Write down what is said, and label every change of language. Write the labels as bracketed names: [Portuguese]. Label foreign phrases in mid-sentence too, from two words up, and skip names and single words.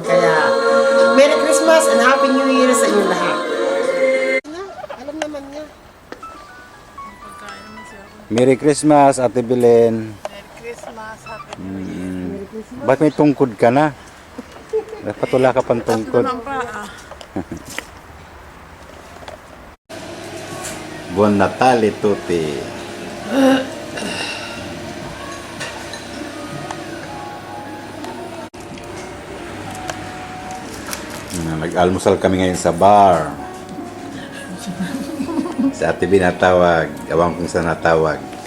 [Filipino] Kaya, [English] Merry Christmas and Happy New Year [Filipino] sa inyong lahat. Alam naman niya. [English] Merry Christmas, Ate Belen. [Filipino] Ba't may tungkod ka na? Dapat wala ka pang tungkod. [Italian] Buon Natale tutti. [Filipino] Nag-almusal kami ngayon sa bar. Si Ate B natawag. Ewan kung saan natawag.